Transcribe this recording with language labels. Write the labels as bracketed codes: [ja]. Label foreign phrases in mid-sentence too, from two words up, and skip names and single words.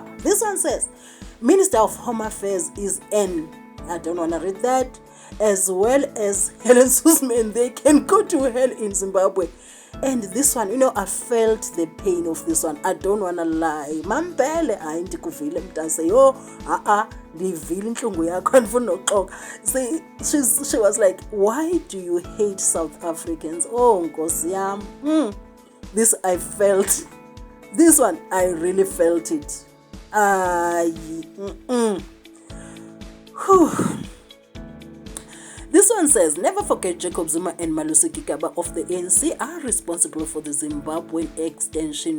[en] This one says, Minister of Home Affairs is I don't want to read that. As well as Helen Suzman, they can go to hell in Zimbabwe. And this one, you know, I felt the pain of this one. I don't want to lie. Mampele, I ain't kuvile mtase. [xh] Yo, ndivile inhlungu yakho andifuni noxoxa. [en] See, she was like, why do you hate South Africans? [xh] Oh, Nkosi yam. [en] This I felt. This one, I really felt it. This one says, never forget Jacob Zuma and Malusi Gigaba of the ANC are responsible for the Zimbabwean extension.